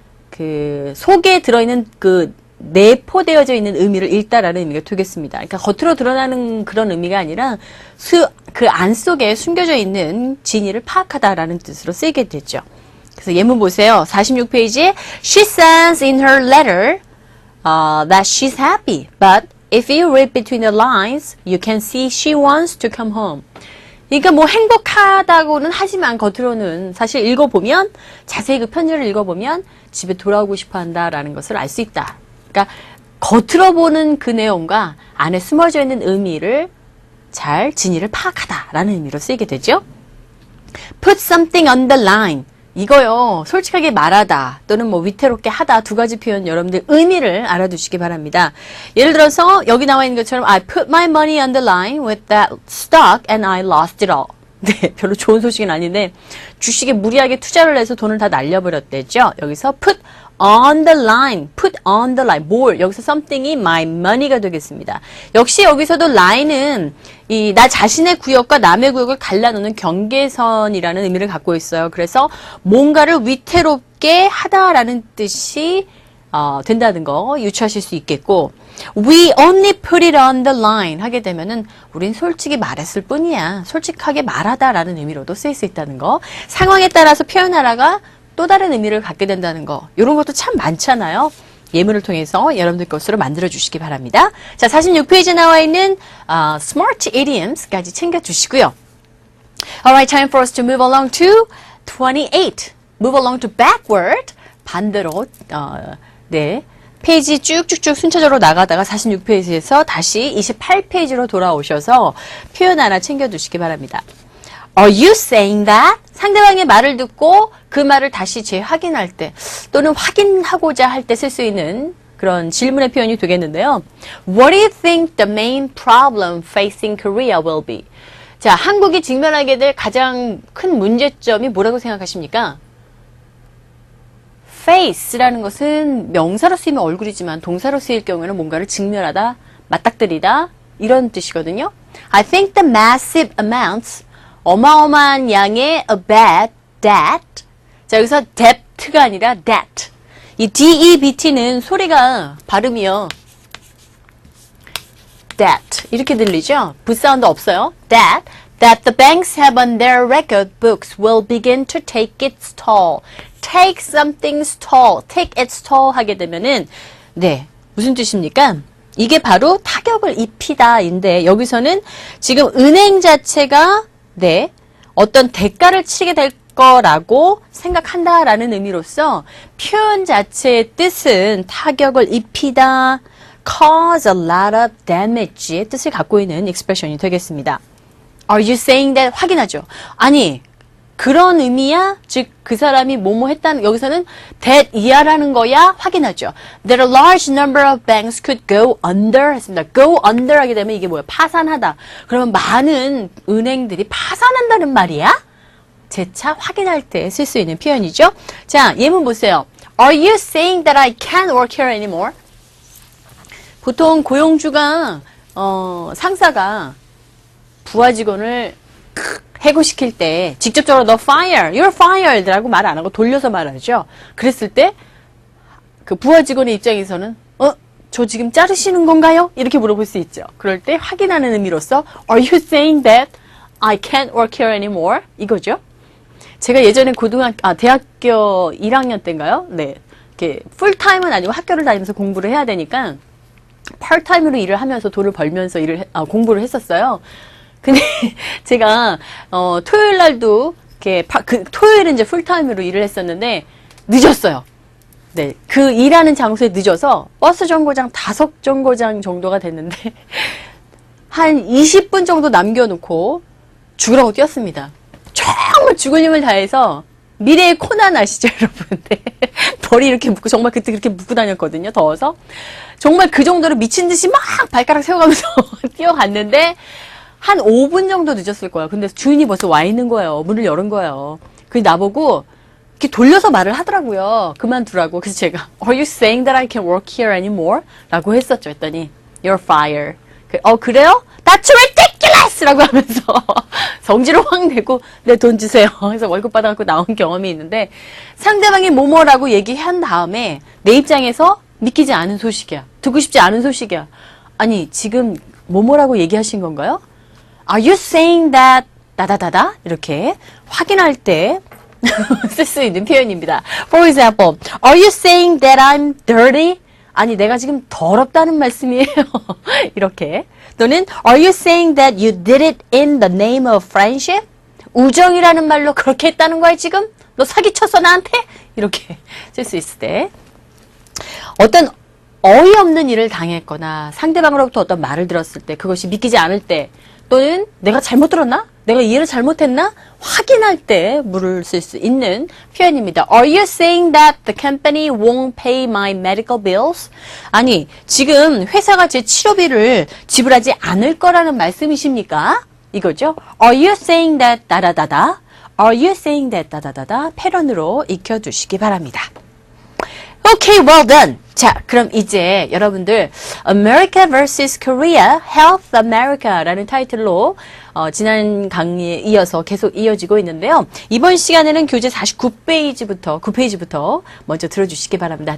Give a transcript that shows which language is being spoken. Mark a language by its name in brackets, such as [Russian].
[Korean] 그, 속에 들어있는 그, 내포되어져 있는 의미를 읽다라는 의미가 되겠습니다. 그러니까 겉으로 드러나는 그런 의미가 아니라, 그 안 속에 숨겨져 있는 진위를 파악하다라는 뜻으로 쓰이게 됐죠. 그래서 예문 보세요. 46페이지에, [English] She says in her letter, that she's happy, but if you read between the lines, you can see she wants to come home. [Korean] 그러니까 뭐 행복하다고는 하지만 겉으로는 사실 읽어보면 자세히 그 편지를 읽어보면 집에 돌아오고 싶어 한다라는 것을 알 수 있다. 그러니까 겉으로 보는 그 내용과 안에 숨어져 있는 의미를 잘 진위를 파악하다라는 의미로 쓰이게 되죠. [English] Put something on the line. [Korean] 이거요, 솔직하게 말하다 또는 뭐 위태롭게 하다 두 가지 표현 여러분들 의미를 알아두시기 바랍니다. 예를 들어서 여기 나와 있는 것처럼 [English] I put my money on the line with that stock and I lost it all. [Korean] 네, 별로 좋은 소식은 아닌데 주식에 무리하게 투자를 해서 돈을 다 날려버렸대죠. 여기서 put on the line, put on the line, 뭘 여기서 something이 my money가 되겠습니다. 역시 여기서도 line은 이 나 자신의 구역과 남의 구역을 갈라놓는 경계선이라는 의미를 갖고 있어요. 그래서 뭔가를 위태롭게 하다라는 뜻이 된다는 거 유추하실 수 있겠고, [English] we only put it on the line [Korean] 하게 되면은 우린 솔직히 말했을 뿐이야. 솔직하게 말하다라는 의미로도 쓰일 수 있다는 거. 상황에 따라서 표현하다가 또 다른 의미를 갖게 된다는 거. 이런 것도 참 많잖아요. 예문을 통해서 여러분들 것으로 만들어 주시기 바랍니다. 자, 46페이지에 나와 있는 smart idioms까지 챙겨 주시고요. [English] Alright, time for us to move along to 28. Move along to backward. [Korean] 반대로 네, 페이지 쭉쭉쭉 순차적으로 나가다가 46페이지에서 다시 28페이지로 돌아오셔서 표현 하나 챙겨두시기 바랍니다. [English] Are you saying that? [Korean] 상대방의 말을 듣고 그 말을 다시 재확인할 때 또는 확인하고자 할 때 쓸 수 있는 그런 질문의 표현이 되겠는데요. [English] What do you think the main problem facing Korea will be? [Korean] 자, 한국이 직면하게 될 가장 큰 문제점이 뭐라고 생각하십니까? face라는 것은 명사로 쓰이면 얼굴이지만 동사로 쓰일 경우에는 뭔가를 직면하다, 맞닥뜨리다 이런 뜻이거든요. [English] I think the massive amounts, [Korean] 어마어마한 양의 [English] about that. [Korean] 자, 여기서 debt가 아니라 that. 이 D-E-B-T는 소리가 발음이요. that 이렇게 들리죠? 붓사운드 없어요. [English] that the banks have on their record books will begin to take its toll. [Korean] take something's toll, take its toll 하게 되면은 네, 무슨 뜻입니까? 이게 바로 타격을 입히다인데 여기서는 지금 은행 자체가 네, 어떤 대가를 치게 될 거라고 생각한다라는 의미로서 표현 자체의 뜻은 타격을 입히다, [English] cause a lot of damage [Korean] 의 뜻을 갖고 있는 expression이 되겠습니다. [English] Are you saying that? [Korean] 확인하죠. 아니, 그런 의미야? 즉, 그 사람이 뭐뭐 했다는, 여기서는 that 이하라는 거야? 확인하죠. [English] That a large number of banks could go under 했습니다. [Korean] go under 하게 되면 이게 뭐야? 파산하다. 그러면 많은 은행들이 파산한다는 말이야? 재차 확인할 때 쓸 수 있는 표현이죠. 자, 예문 보세요. [English] Are you saying that I can't work here anymore? [Korean] 보통 고용주가, 상사가 부하 직원을 해고시킬 때 직접적으로 너 fire, [English] you're fired [Korean] 라고 말 안 하고 돌려서 말하죠. 그랬을 때 그 부하 직원의 입장에서는 저 지금 자르시는 건가요? 이렇게 물어볼 수 있죠. 그럴 때 확인하는 의미로서 [English] Are you saying that I can't work here anymore? [Korean] 이거죠. 제가 예전에 대학교 1학년 때인가요? 네. 이렇게 풀타임은 아니고 학교를 다니면서 공부를 해야 되니까 파트타임으로 일을 하면서 돈을 벌면서 공부를 했었어요. 근데 제가 토요일 날도 이렇게 토요일은 이제 풀타임으로 일을 했었는데 늦었어요. 네, 그 일하는 장소에 늦어서 버스 정거장 5정거장 정도가 됐는데 한 20분 정도 남겨놓고 죽으라고 뛰었습니다. 정말 죽을 힘을 다해서 미래의 코난 아시죠, 여러분? 네. 머리 이렇게 묶고 정말 그때 그렇게 묶고 다녔거든요. 더워서 정말 그 정도로 미친 듯이 막 발가락 세워가면서 뛰어갔는데. 한 5분 정도 늦었을 거야. 근데 주인이 벌써 와 있는 거예요. 문을 열은 거예요. 그래서 나보고 이렇게 돌려서 말을 하더라고요. 그만두라고. 그래서 제가 [English] Are you saying that I can work here anymore? [Korean] 라고 했었죠. 했더니 [English] You're fired. [Korean] 그래요? [English] That's ridiculous! [Korean] 라고 하면서 성질을 확 내고 내 돈 주세요. 그래서 월급 받아갖고 나온 경험이 있는데 상대방이 뭐뭐라고 얘기한 다음에 내 입장에서 믿기지 않은 소식이야. 듣고 싶지 않은 소식이야. 아니 지금 뭐뭐라고 얘기하신 건가요? [English] Are you saying that [Korean] 다다다다 이렇게 확인할 때 쓸 수 있는 표현입니다. [English] For example, Are you saying that I'm dirty? [Korean] 아니 내가 지금 더럽다는 말씀이에요. 이렇게 또는 [English] Are you saying that you did it in the name of friendship? [Korean] 우정이라는 말로 그렇게 했다는 거야 지금? 너 사기쳤어 나한테? 이렇게 쓸 수 있을 때 어떤 어이없는 일을 당했거나 상대방으로부터 어떤 말을 들었을 때 그것이 믿기지 않을 때 또는 내가 잘못 들었나? 내가 이해를 잘못했나? 확인할 때 물을 쓸 수 있는 표현입니다. [English] Are you saying that the company won't pay my medical bills? [Korean] 아니, 지금 회사가 제 치료비를 지불하지 않을 거라는 말씀이십니까? 이거죠. [English] Are you saying that 다다다다? Are you saying that 다다다다? [Korean] 패런으로 익혀두시기 바랍니다. [English] Okay, well done. [Korean] 자, 그럼 이제 여러분들 America vs. Korea, Health America라는 타이틀로 지난 강의에 이어서 계속 이어지고 있는데요. 이번 시간에는 교재 9페이지부터 먼저 들어주시기 바랍니다.